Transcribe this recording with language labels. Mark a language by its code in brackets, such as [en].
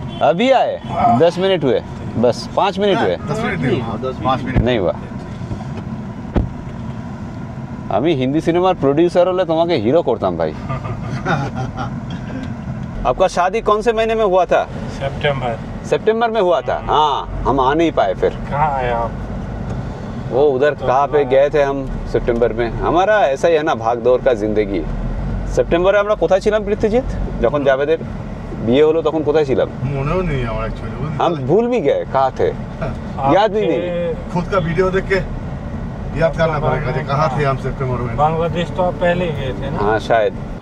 [hi] अभी आए, 10 मिनट हुए, बस 5 मिनट हुए, 5 मिनट नहीं हुआ। [bn] আমি হিন্দি সিনেমার প্রোডিউসার হলে তোমাকে হিরো করতাম ভাই। [hi] आपका शादी कौन से महीने में हुआ था? सितंबर में हुआ था। हाँ, हम आ नहीं पाए फिर। कहाँ आए आप? वो उधर कहाँ पे गए थे हम सितंबर में। हमारा ऐसा ही है ना, भाग दौड़ का जिंदगी। [bn] সেপ্টেম্বরে আমরা কোথায় ছিলাম পৃথ্বীজিৎ? যখন জাভেদের বিয়ে হলো তখন কোথায় ছিলাম? মনেও নেই আমার एक्चुअली। [hi] हम भूल भी गए कहाँ थे, याद भी नहीं। खुद का वीडियो देख के याद करना पड़ेगा कि कहाँ थे हम सितंबर में। बांग्लादेश तो आप पहले ही गए थे ना? हाँ शायद।